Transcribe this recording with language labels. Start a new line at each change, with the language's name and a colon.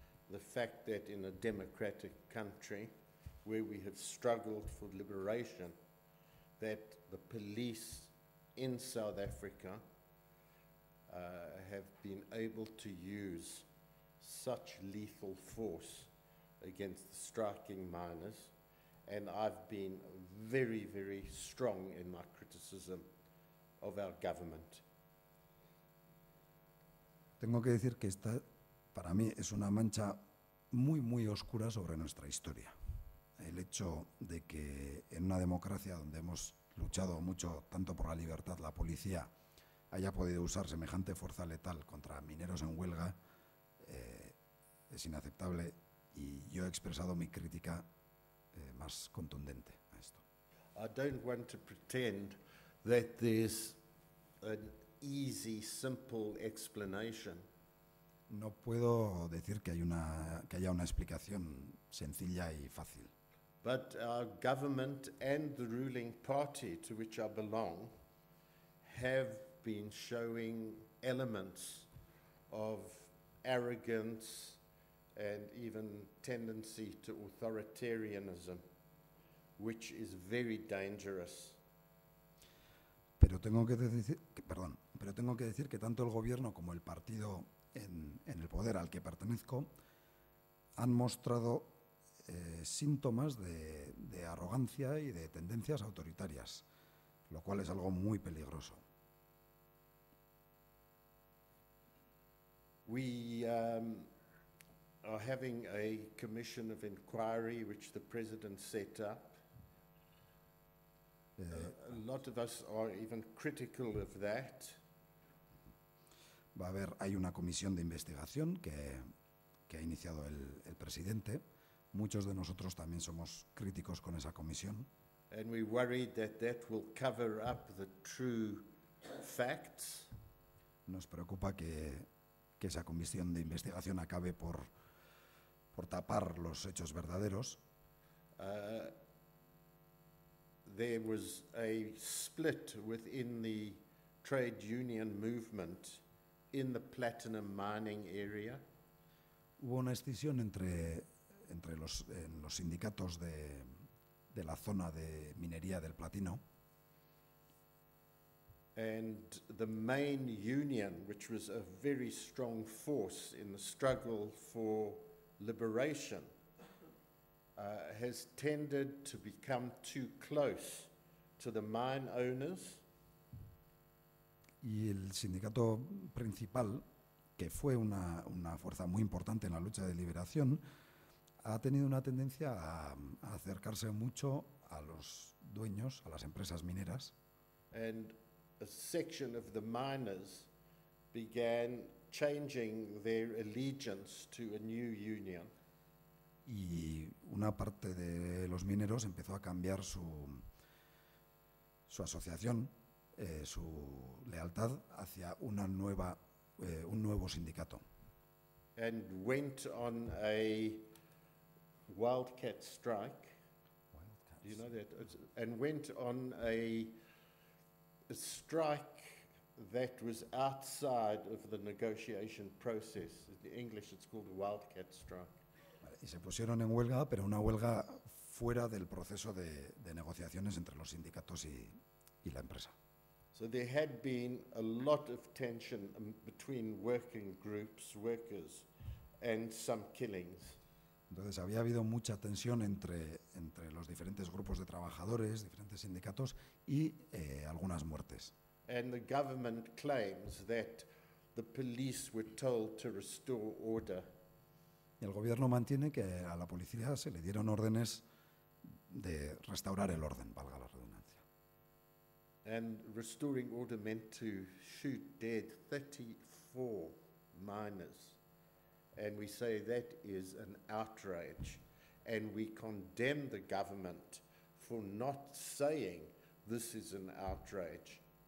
English: The fact that in a democratic country where we have struggled for liberation, that the police in South Africa have been able to use such lethal force against the striking miners, and I've been very, very strong in my criticism of our government.
Spanish: Tengo que decir que esta, para mí, es una mancha muy, muy oscura sobre nuestra historia. El hecho de que en una democracia donde hemos luchado mucho tanto por la libertad, la policía haya podido usar semejante fuerza letal contra mineros en huelga es inaceptable, y yo he expresado mi crítica más contundente a esto.
English: I don't want to pretend that there's an easy, simple explanation.
Spanish: No puedo decir que haya una explicación sencilla y fácil.
English: But our government and the ruling party to which I belong have been showing elements of arrogance and even tendency to authoritarianism, which is very dangerous.
Spanish: Pero tengo que decir que tanto el gobierno como el partido en el poder al que pertenezco han mostrado síntomas de arrogancia y de tendencias autoritarias, lo cual es algo muy peligroso.
English: We are having a commission of inquiry which the President set up. A lot of us are even critical of that.
Spanish: Hay una comisión de investigación que ha iniciado el presidente. Muchos de nosotros también somos críticos con esa comisión.
English: And we're worried that that will cover up the true facts.
Spanish: Nos preocupa que esa comisión de investigación acabe por tapar los hechos verdaderos.
English: There was a split within the trade union movement in the platinum mining area.
Spanish: Hubo una escisión entre los sindicatos de la zona de minería del platino.
English: And the main union, which was a very strong force in the struggle for liberation, has tended to become too close to the mine owners.
Spanish: Y el sindicato principal, que fue una fuerza muy importante en la lucha de liberación, ha tenido una tendencia a acercarse mucho a los dueños, a las empresas mineras.
English: And a section of the miners began changing their allegiance to a new union.
Spanish: Y una parte de los mineros empezó a cambiar su asociación, su lealtad hacia un nuevo sindicato.
English: And went on a wildcat strike. Do you know that? And went on a strike that was outside of the negotiation process. In English, it's called a wildcat strike.
Spanish: Y se pusieron en huelga, pero una huelga fuera del proceso de negociaciones entre los sindicatos y la empresa.
English: So there had been a lot of tension between working groups, workers, and some killings.
Spanish: Entonces había habido mucha tensión entre los diferentes grupos de trabajadores, diferentes sindicatos y algunas muertes.
English: And the government claims that the police were told to restore order.
Spanish: Y el gobierno mantiene que a la policía se le dieron órdenes de restaurar el orden, valga la redundancia.
English: And restoring order meant to shoot dead 34 miners. And we say that is an outrage. And we condemn the government for not saying this is an outrage.